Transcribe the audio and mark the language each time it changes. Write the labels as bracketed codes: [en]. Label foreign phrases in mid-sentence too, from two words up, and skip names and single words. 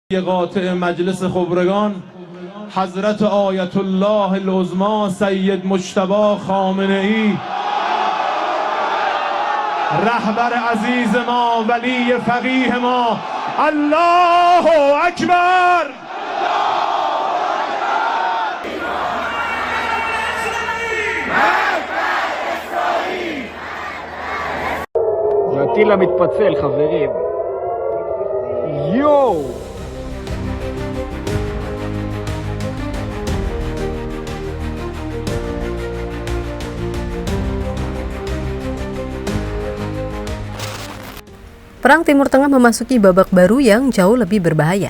[fa] قاطع مجلس خبرگان حضرت آیت الله العظما سید مجتبی خامنه ای رهبر عزیز ما ولی فقیه ما. [ar] الله اکبر. [he] הטיל המתפצל, חברים. יואו! [id] Perang Timur Tengah memasuki babak baru yang jauh lebih berbahaya.